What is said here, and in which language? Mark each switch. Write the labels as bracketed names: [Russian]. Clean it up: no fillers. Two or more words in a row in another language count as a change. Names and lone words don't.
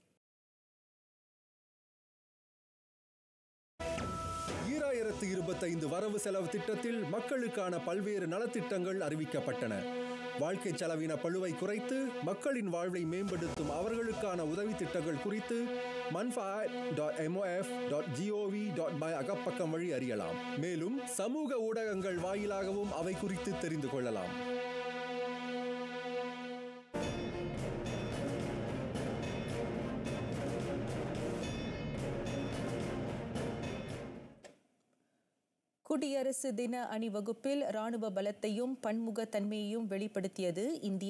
[Tamil] 2025 வரவு செலவு திட்டத்தில் மக்களுக்கான பல்வேறு நலத்திட்டங்கள் அறிவிக்கப்பட்டன. வாழ்க்கை செலவின பளுவை குறைத்து மக்களின் வாழ்வை மேம்படுத்தும் அவர்களுக்கான உதவி திட்டங்கள் குறித்து manfaat.mof.gov.my அகப்பக்கம் வழி அறியலாம். மேலும் சமூக ஊடகங்கள் வாயிலாகவும் அவை குறித்து தெரிந்து கொள்ளலாம். குடியரசு தின அணிவகுப்பில் ராணுவ பலத்தையும் பன்முகத்தன்மையையும் வெளிப்படுத்தியது இந்தியா.